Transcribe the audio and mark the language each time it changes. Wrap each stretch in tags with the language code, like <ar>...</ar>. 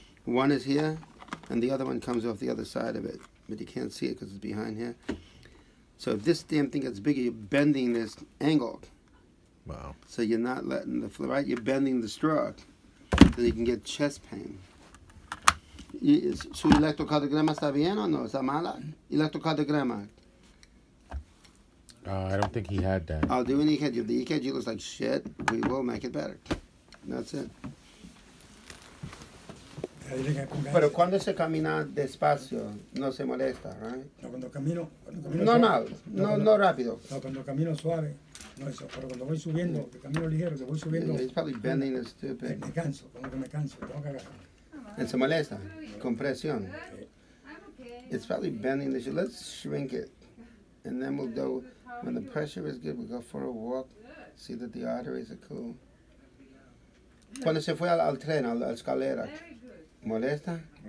<en>One is here, and the other one comes off the other side of it, but you can't see it because it's behind here. So if this damn thing gets bigger, you're bending this angle. Wow. So you're not letting the flow, right? You're bending the stroke, so you can get chest pain.</en> <es>¿Su electrocardiograma está bien o no? ¿Está mala? Electrocardiograma.</es> <en>I don't think he had that. I'll do an EKG. The EKG looks like shit. We will make it better. That's it.</en> <es>Pero cuando se camina despacio, no se molesta, right? No, cuando camino normal, no rápido. No, cuando camino suave, no eso. Pero cuando voy subiendo, que camino ligero, que voy subiendo.</es> <en>Yeah, he's probably bending this stupid.</en> <es>Me canso, como que me canso, tengo que agarrar. And se molesta, compresión.</es> <en>It's probably bending the shit. Let's shrink it. And then we'll go, when the pressure is good, we'll go for a walk, see that the arteries are cool.</en> <es>Cuando se fue al tren, a la escalera, ¿molesta?</es>